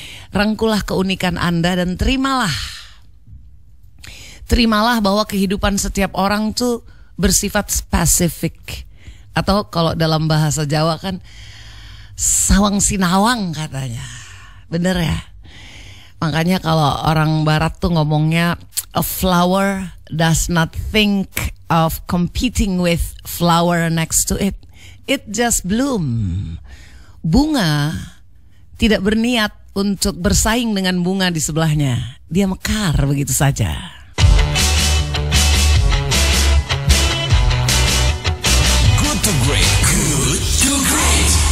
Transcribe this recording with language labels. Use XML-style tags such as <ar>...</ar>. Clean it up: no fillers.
<id>Rangkulah keunikan Anda dan terimalah bahwa kehidupan setiap orang tuh bersifat spesifik. Atau kalau dalam bahasa Jawa kan sawang sinawang katanya. Bener ya? Makanya kalau orang barat tuh ngomongnya,</id> <en>a flower does not think of competing with flower next to it. It just bloom.</en> <id>Bunga tidak berniat untuk bersaing dengan bunga di sebelahnya. Dia mekar begitu saja.</id> <en>Good to great. Good to great.</en>